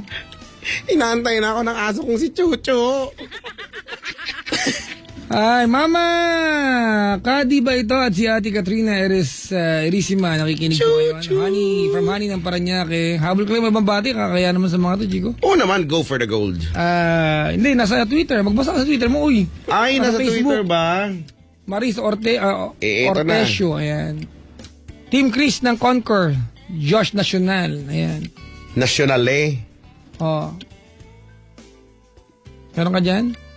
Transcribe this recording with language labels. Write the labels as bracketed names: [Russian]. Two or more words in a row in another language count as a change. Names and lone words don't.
[Filipino] Inaantay na ako ng aso kong si Chucho. Ay, Mama! Kadi ba ito at si Ate Katrina Erisima nakikinig ko ngayon? Honey, from Honey ng Paranaque. Habol ko lang mababati, kakaya naman sa mga to, Chico. Oo naman, [English] go for the gold. [Filipino] Hindi, nasa Twitter. Magbasa ka sa Twitter mo, uy. Ay, nasa Twitter ba? Maris ito Ortesio, ayan. Team Chris ng Concord. Josh Nacional, ayan. Nationale. Oh. Meron ka dyan?